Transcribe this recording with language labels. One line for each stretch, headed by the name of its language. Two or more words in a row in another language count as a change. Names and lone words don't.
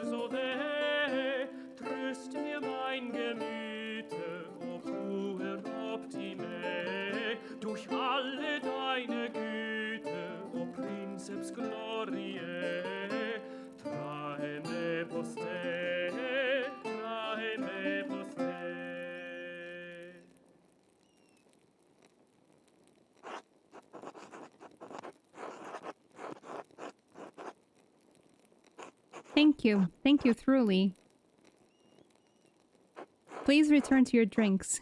German: so weh, tröst mir mein Gemüte,
Latin: o puer optime,
German: durch alle deine Güte,
Latin: o Princeps Gloriae, trae me poste, trae me poste.
English: Thank you truly. Please return to your drinks.